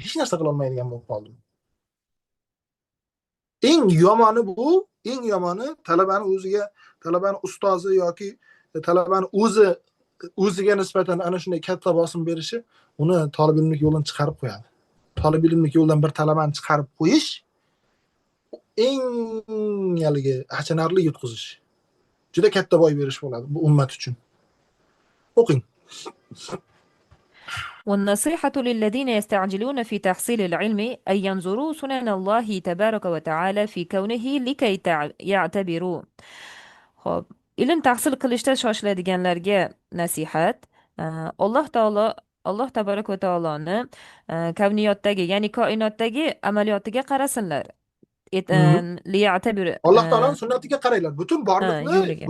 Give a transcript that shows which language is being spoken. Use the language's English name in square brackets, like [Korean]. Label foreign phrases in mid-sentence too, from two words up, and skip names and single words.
[Uzbek] Hech narsa qila olmaydigan bo'lib qoldim. Eng yomoni bu, eng yomoni talabani ustozi yoki talabani o'ziga nisbatan ana shunday katta bosim berishi uni talab ilmlik yo'ldan chiqarib qo'yadi. Talab ilmlik yo'ldan bir talabani chiqarib qo'yish eng haligi achinarli yutqizish. Juda katta boy berish bo'ladi bu ummat uchun. O'qing. [Arabic] والنصيحة للذين يستعجلون في تحصيل العلم أن ينظروا سنن الله تبارك وتعالى في كونه لكي يعتبروا. [Uzbek] خب ilm tahsil qilishda shoshiladiganlarga nasihat. Alloh tabarak va taoloni kavniyotdagi, ya'ni koinotdagi amaliyotiga qarasinlar. [Arabic] Liya'tabir [Uzbek] Alloh taoloning sunnatiga qaranglar. yo'liga